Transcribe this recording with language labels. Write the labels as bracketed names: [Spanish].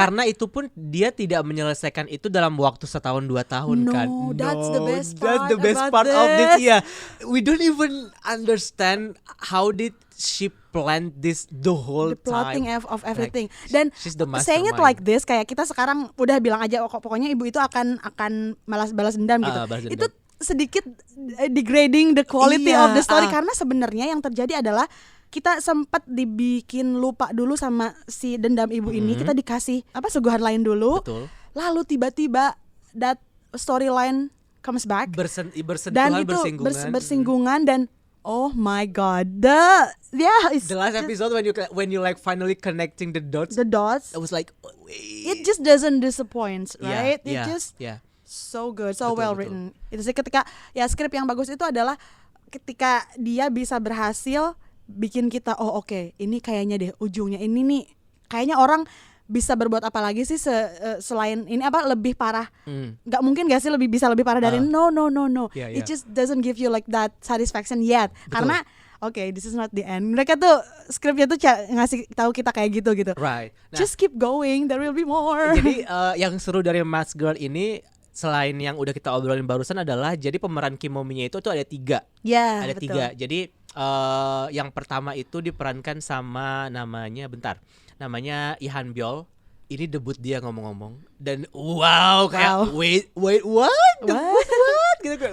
[Indonesian] karena itu pun dia tidak menyelesaikan itu dalam waktu 1-2 tahun kan. [English] That's the best part of this. We don't even understand how did she plan this the whole plotting time of everything. [Indonesian] Dan [English] saying it like this, [Indonesian] kayak kita sekarang udah bilang aja pokoknya ibu itu akan balas dendam gitu. Itu sedikit [English] degrading the quality of the story, [Indonesian] karena sebenarnya yang terjadi adalah kita sempat dibikin lupa dulu sama si dendam ibu ini, kita dikasih suguhan lain dulu. Betul. Lalu tiba-tiba [English] that storyline comes back [Indonesian] dan itu bersinggungan dan [English] oh my god, the last episode when you like finally connecting the dots, I was like it just doesn't disappoint, right? It just so good, so well written. [Indonesian] Itu sih ketika skrip yang bagus itu adalah ketika dia bisa berhasil bikin kita oke, ini kayaknya deh ujungnya ini nih kayaknya orang bisa berbuat apa lagi sih selain ini lebih parah. Nggak mungkin gak sih bisa lebih parah dari no. [English] It just doesn't give you like that satisfaction yet. [Indonesian] Betul. Karena [English] this is not the end. [Indonesian] Mereka tuh skripnya tuh ngasih tahu kita kayak gitu. [English] Right. [Indonesian] Nah, [English] just keep going, there will be more. [Indonesian] Jadi yang seru dari Mas Girl ini selain yang udah kita obrolin barusan adalah jadi pemeran Kim Mo-mi-nya itu ada 3. Ada betul. 3. Jadi yang pertama itu diperankan sama namanya Lee Han-byul. Ini debut dia ngomong-ngomong dan kayak [English] wait what [Indonesian] gitu kayak